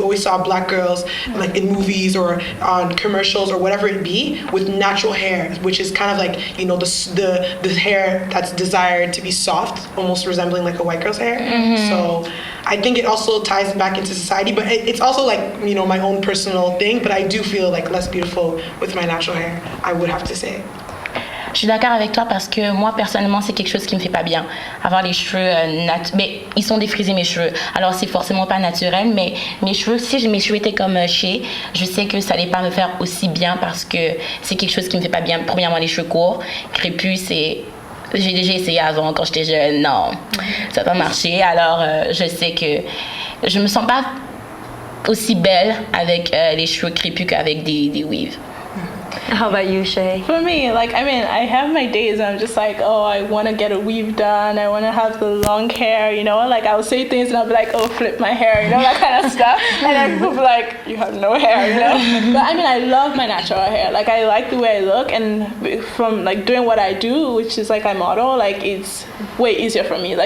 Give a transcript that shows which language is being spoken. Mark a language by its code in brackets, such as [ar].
[en] We always saw black girls like in movies or on commercials or whatever it be with natural hair, which is kind of like, you know, the hair that's desired to be soft, almost resembling like a white girl's hair. Mm-hmm. So I think it also ties back into society, but it's also like, you know, my own personal thing, but I do feel like less beautiful with my natural hair, I would have to say. [fr] Je suis d'accord avec toi parce que moi personnellement c'est quelque chose qui me fait pas bien. Avoir les cheveux mais ils sont défrisés mes cheveux. Alors c'est forcément pas naturel, mais mes cheveux, si mes cheveux étaient comme Shay, je sais que ça allait pas me faire aussi bien parce que c'est quelque chose qui me fait pas bien. Premièrement les cheveux courts, crépus, j'ai déjà essayé avant quand j'étais jeune, non, ça n'a pas marché. Alors je sais que je me sens pas aussi belle avec les cheveux crépus qu'avec des weaves. [en] How about you, Shay? For me, like, I mean, I have my days and I'm just like, oh, I want to get a weave done. I want to have the long hair, you know? Like, I'll say things and I'll be like, oh, flip my hair, you know, that kind of stuff. And then people be like, you have no hair, you know? But I mean, I love my natural hair. Like, I like the way I look. And from, like, doing what I do, which is, like, I model, like, it's way easier for me.